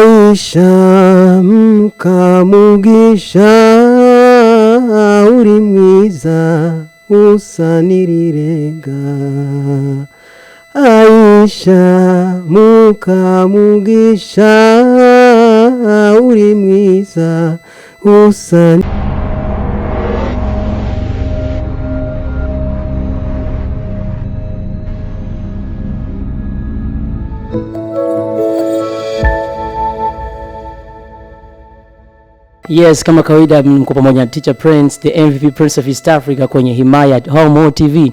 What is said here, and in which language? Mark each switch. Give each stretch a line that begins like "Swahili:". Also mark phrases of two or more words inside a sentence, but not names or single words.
Kinyarwanda: Mugisha Mugisha uri mwiza usa n'irirenga Aisha Mugisha uri mwiza usa
Swahili: Yes, kama kawaida mko pamoja na Teacher Prince,
English: the MVP Prince of East Africa
Swahili: kwenye himaya Homewood TV.